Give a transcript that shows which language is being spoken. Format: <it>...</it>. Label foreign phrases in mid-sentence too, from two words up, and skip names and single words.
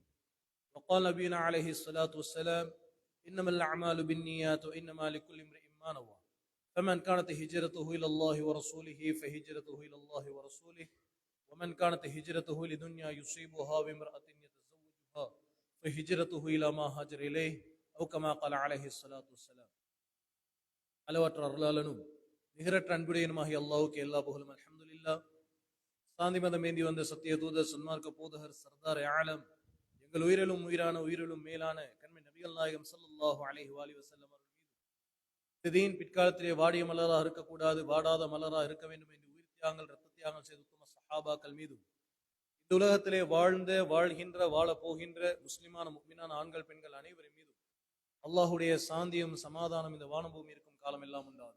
<ar>وقال نبينا عليه الصلاة والسلام: إنما الأعمال بالنيات وإنما لكل امرئ ما نوى، فمن كانت هجرته إلى الله ورسوله فهجرته إلى الله ورسوله، ومن كانت هجرته لدنيا يصيبها بامرأة يتزوجها فهجرته إلى ما هاجر إليه أو كما قال عليه الصلاة والسلام.</ar> <ta>அளவற்ற அருளாளனும் நிகரற்ற அன்புடையனுமாகிய அல்லாஹ்வுக்கு எல்லா புகழும். அல்ஹம்துலில்லாஹ். சாந்தி மதம் ஏந்தி வந்த சத்திய தூதர் சன்மார்க்க போதகர் சர்தார் ஆலம் எங்கள் உயிரிலும் உயிரான உயிரிலும் மேலான கண்மை நபிகள் நாயகம்</ta> <ar>صلى الله عليه وسلم</ar> <ta>அவர்கள் மீது தீன் பிற்காலத்திலே வாடிய மலராக இருக்கக்கூடாது, வாடாத மலராக இருக்க வேண்டும் என்று உயிர் தியாகங்கள் ரத்த தியாகம் செய்த உத்தம சஹாபாக்கள் மீதும் இந்த உலகத்திலே வாழ்ந்த வாழ்கின்ற வாழ போகின்ற முஸ்லிமான முஃமினான ஆண்கள் பெண்கள் அனைவரின் மீதும் அல்லாஹுடைய சாந்தியும் சமாதானம் இந்த வானபூமி இருக்கும் காலம் எல்லாம் உண்டாதா.</ta>